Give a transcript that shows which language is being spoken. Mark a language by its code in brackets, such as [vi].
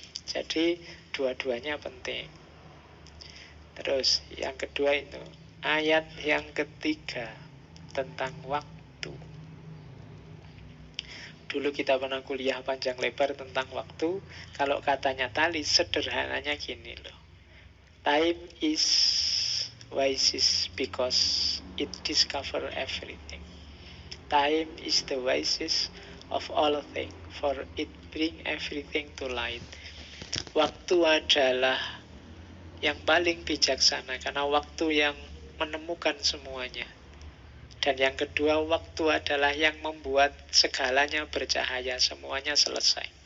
[id] Jadi dua-duanya penting. Terus yang kedua itu ayat yang ketiga tentang waktu. Dulu kita pernah kuliah panjang lebar tentang waktu. Kalau katanya Thales sederhananya gini loh. [en] Time is wisest because it discover everything. Time is the wisest of all things, for it bring everything to light. [id] Waktu adalah yang paling bijaksana karena waktu yang menemukan semuanya. Dan yang kedua, waktu adalah yang membuat segalanya bercahaya, semuanya selesai.